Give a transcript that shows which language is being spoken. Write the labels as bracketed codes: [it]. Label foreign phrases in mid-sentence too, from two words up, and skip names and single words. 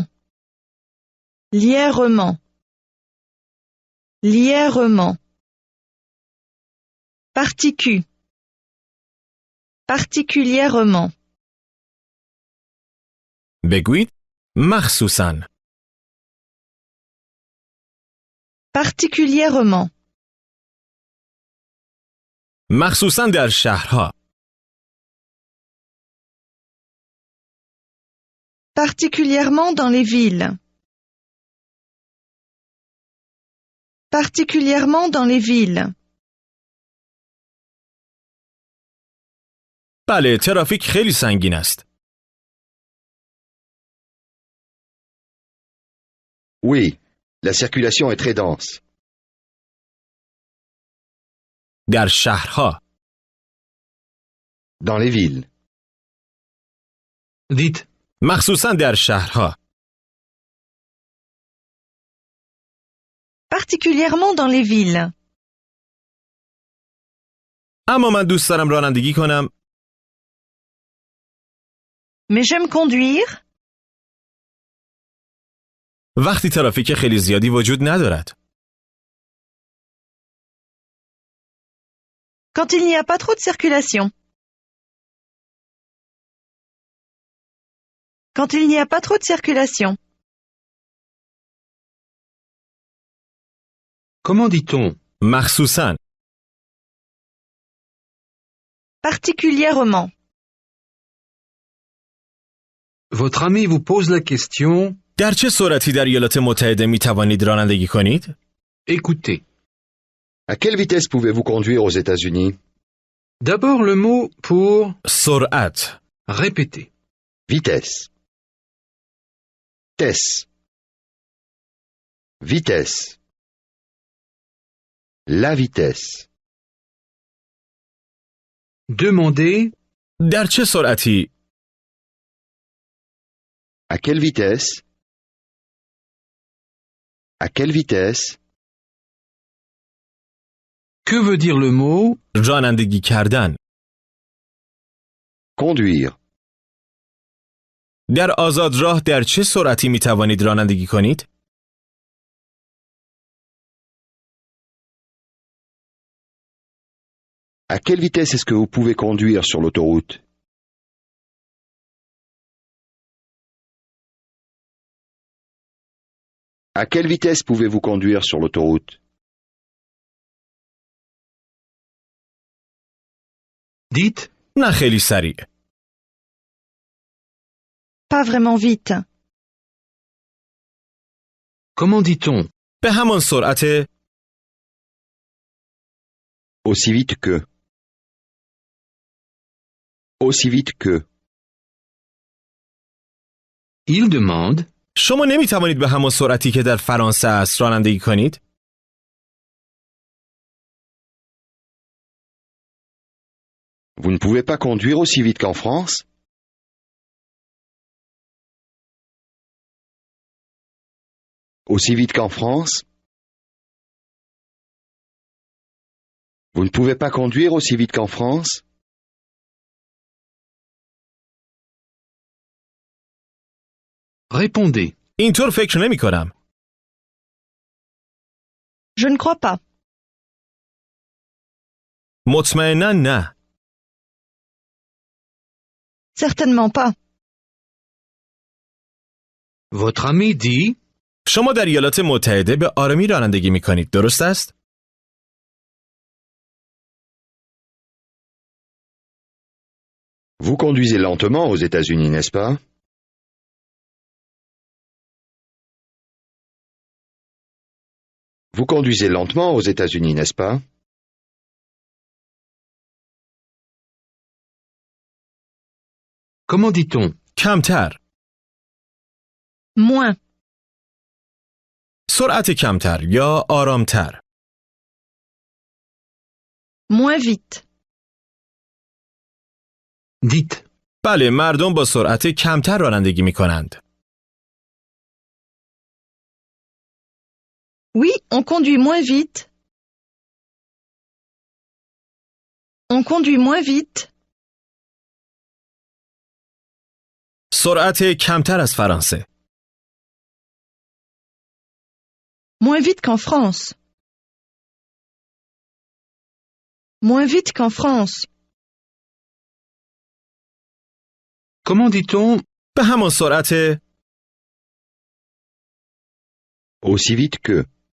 [fr] Lièrement. Lièrement. Particu. Particulièrement. [fa] بگویید مخصوصاً. [fr] Particulièrement. [fa] مخصوصاً در شهرها. [fr] Particulièrement dans les villes. particulièrement dans les villes. [fa] بله، ترافیک خیلی سنگین است. [fr] Oui, la circulation est très dense. [fa] در شهرها. [fr] Dans les villes. Dites, [fa] مخصوصاً در شهرها. [fr] Particulièrement dans les villes. [fa] اما من دوست دارم رانندگی کنم. [fr] Mais j'aime conduire [fa] وقتی ترافیک خیلی زیادی وجود ندارد. [fr] quand il n'y a pas trop de circulation. Quand il n'y a pas trop de circulation. comment dit-on? [fa] مخصوصاً. [fr] Particulièrement. Votre ami vous pose la question. [fa] در چه سرعتی در ایالات متحده می توانید رانندگی کنید؟ [fr] Écoutez. À quelle vitesse pouvez-vous conduire aux États-Unis? D'abord le mot pour [fa] سرعت. [fr] répéter. Vitesse. Tess. Vitesse. La vitesse. Demandez. [fa] در چه سرعتی؟ [fr] À quelle vitesse? À quelle vitesse? Que veut dire le mot? [fa] رانندگی کردن. [fr] Conduire. [fa] در آزاد راه در چه سرعتی می توانید رانندگی کنید؟ [fr] À quelle vitesse est-ce que vous pouvez conduire sur l'autoroute? À quelle vitesse pouvez-vous conduire sur l'autoroute? Dites. [fa] نه خیلی سریع. [fr] Pas vraiment vite. Comment dit-on? [fa] به همان سرعت. [fr] Aussi vite que. Aussi vite que. Il demande. [fa] شما نمی توانید به همان سرعتی که در فرانسه است رانندگی کنید؟ [fr] Vous ne pouvez pas conduire aussi vite qu'en France? Aussi vite qu'en France? Vous ne pouvez pas conduire aussi vite qu'en France? Répondez. [fa] اینطور فکر نمی کنم. [fr] Je ne crois pas. [fa] مطمئنا نه. [fr] Certainement pas. Votre ami dit. [fa] شما در ایالات متحده به آرامی رانندگی می کنید، درست است؟ [fr] Vous conduisez lentement aux États-Unis, n'est-ce pas? Vous conduisez lentement aux États-Unis, n'est-ce pas? Comment dit-on? [fa] کمتر. [fr] Moins. [fa] سرعت کمتر یا آرامتر. [fr] Moins vite. Dites. [fa] بله، مردم با سرعت کمتر رانندگی می کنند. [fr] Oui, on conduit moins vite. On conduit moins vite. [fa] سرعت کمتر از فرانسه. [fr] Moins vite qu'en France. Moins vite qu'en France. Comment dit-on? [fa] به همان سرعت. [fr] Aussi vite que.